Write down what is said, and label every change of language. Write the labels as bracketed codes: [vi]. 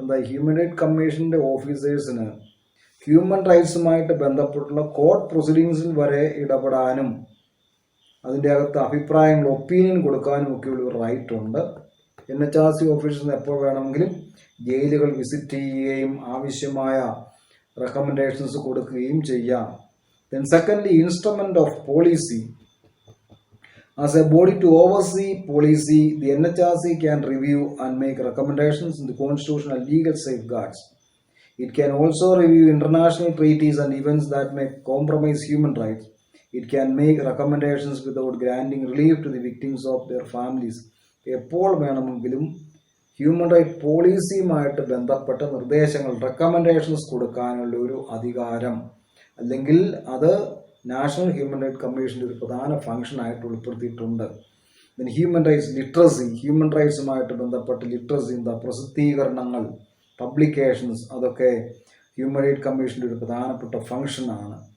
[ml] Human right കമ്മീഷന്റെ ഓഫീസേഴ്സിന് human റൈറ്റ്സുമായിട്ട് ബന്ധപ്പെട്ടുള്ള court പ്രൊസീഡിങ്സിൽ വരെ ഇടപെടാനും അതിൻ്റെ അകത്ത് അഭിപ്രായങ്ങൾ ഒപ്പീനിയൻ കൊടുക്കാനും ഒക്കെയുള്ള ഒരു റൈറ്റ് ഉണ്ട്. NHRC ഓഫീസേഴ്സിന് എപ്പോൾ വേണമെങ്കിലും ജയിലുകൾ വിസിറ്റ് ചെയ്യുകയും ആവശ്യമായ റെക്കമെൻഡേഷൻസ് കൊടുക്കുകയും ചെയ്യാം. [en] Then secondly instrument of policy. As a body to oversee policy, the NHRC can review and make recommendations in the constitutional and legal safeguards. It can also review international treaties and events that may compromise human rights. It can make recommendations without granting relief to the victims of their families. [ml] എപ്പോൾ വേണമെങ്കിലും human right പോളിസിയുമായിട്ട് ബന്ധപ്പെട്ട നിർദ്ദേശങ്ങൾ recommendations കൊടുക്കാനുള്ള ഒരു അധികാരം, അല്ലെങ്കിൽ അത് national human right കമ്മീഷൻ്റെ ഒരു പ്രധാന ഫംഗ്ഷനായിട്ട് ഉൾപ്പെടുത്തിയിട്ടുണ്ട്. പിന്നെ ഹ്യൂമൻ റൈറ്റ്സ് ലിറ്ററസി. ഹ്യൂമൻ റൈറ്റ്സുമായിട്ട് ബന്ധപ്പെട്ട ലിറ്ററസി പ്രസിദ്ധീകരണങ്ങൾ, പബ്ലിക്കേഷൻസ്, അതൊക്കെ ഹ്യൂമൻ റൈറ്റ് കമ്മീഷൻ്റെ ഒരു പ്രധാനപ്പെട്ട ഫംഗ്ഷനാണ്.